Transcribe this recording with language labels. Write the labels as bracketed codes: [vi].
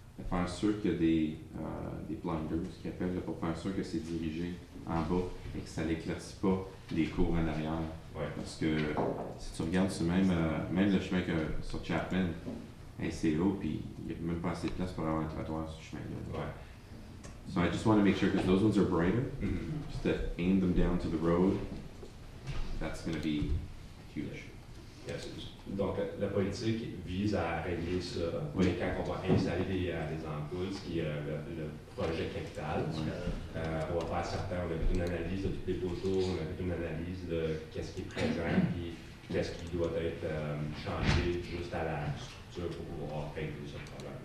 [fr] Faire sûr qu'il y a des blinders, ce qu'ils appellent, pour faire sûr que c'est dirigé en bas et que ça n'éclaircit pas les cours en arrière. Ouais. Parce que si tu regardes sur même le chemin que sur Chapman, c'est haut, puis il n'y a même pas assez de place pour avoir un trottoir sur ce chemin-là. Ouais. [en] So I just want to make sure, because those ones are brighter, just to aim them down to the road, that's going to be huge. Yes. [fr] Donc, la politique vise à régler ça. Oui. Mais quand on va installer des ampoules, ce qui est le projet capital, on va faire certains, on a fait une analyse de tous les poteaux, on a fait une analyse de qu'est-ce qui est présent, puis qu'est-ce qui doit être changé juste à la structure pour pouvoir régler ce problème.